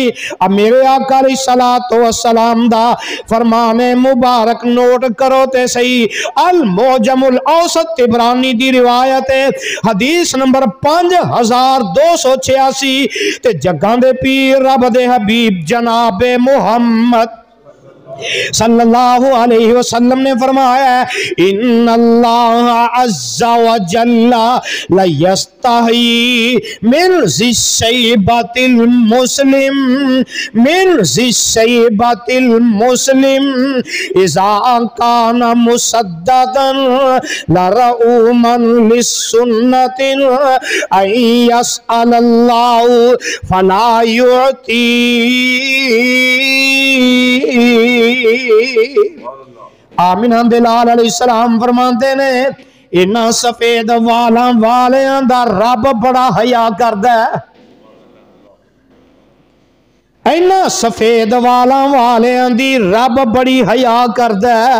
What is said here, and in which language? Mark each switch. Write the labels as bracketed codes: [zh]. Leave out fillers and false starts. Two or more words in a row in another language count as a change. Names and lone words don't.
[pa] اب میرے آقا [ar] عليه الصلاة والسلام [pa] دا فرمان مبارک نوٹ کرو تے سہی. المعجم الاوسط طبرانی دی روایت ہے، حدیث نمبر 5286 تے جگاں دے پیر رب دے حبیب جناب محمد [ar] صلى الله عليه وسلم [pa] نے فرمایا [ar] إن الله عز وجل لا يستحيي من ذي الشيبة المسلم من ذي الشيبة المسلم إذا كان مسددا لزوما للسنة أن يسأل الله فلا يعطيه. [pa] آمنہ دے لال علیہ السلام فرماتے نے انہاں سفید والاں والیاں دا رب بڑا حیا کردا ہے، انہاں سفید والاں والیاں دی رب بڑی حیا کردا ہے.